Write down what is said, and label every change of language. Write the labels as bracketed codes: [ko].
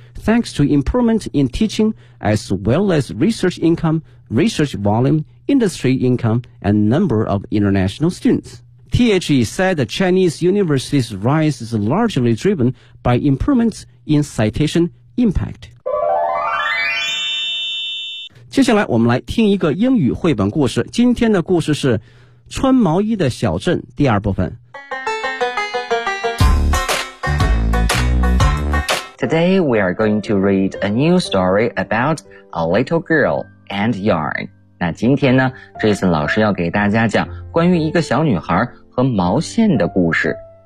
[en] Thanks to improvement in teaching, as well as research income, research volume, industry income, and number of international students. THE said the Chinese university's rise is largely driven by improvements in citation impact. [zh] 接下来我们来听一个英语绘本故事。今天的故事是《穿毛衣的小镇》第二部分。 [en] Today we are going to read a new story about a little girl and yarn. [zh] 那今天呢 ,Jason 老师要给大家讲关于一个小女孩和毛线的故事。